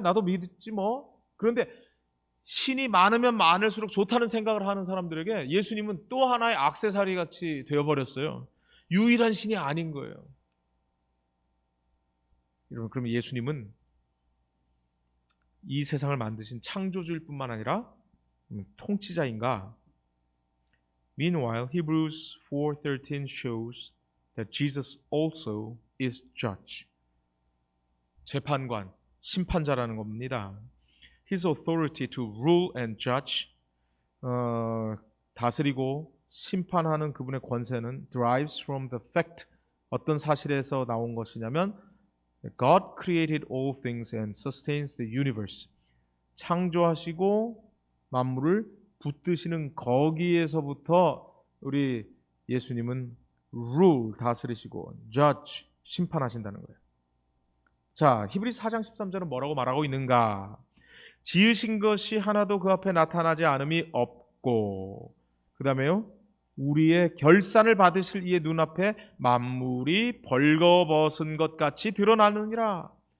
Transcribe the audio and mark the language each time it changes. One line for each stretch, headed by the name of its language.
Korean: 나도 믿지 뭐. 그런데 신이 많으면 많을수록 좋다는 생각을 하는 사람들에게 예수님은 또 하나의 액세서리 같이 되어버렸어요. 유일한 신이 아닌 거예요. 여러분, 그러면 예수님은 이 세상을 만드신 창조주일 뿐만 아니라 통치자인가?
English: Meanwhile, Hebrews 4:13 shows that Jesus also is judge.
Korean: 재판관, 심판자라는 겁니다.
English: His authority to rule and judge,
Korean: 다스리고 심판하는 그분의 권세는
English: derives from the fact,
Korean: 어떤 사실에서 나온 것이냐면
English: God created all things and sustains the universe.
Korean: 창조하시고 만물을 붙드시는 거기에서부터 우리 예수님은 rule, 다스리시고 judge, 심판하신다는 거예요. 자, 히브리서 4장 13절은 뭐라고 말하고 있는가? 지으신 것이 하나도 그 앞에 나타나지 않음이 없고, 그 다음에요, 우리의 결산을 받으실 이의 눈앞에 만물이 벌거벗은 것 같이 드러나느니라.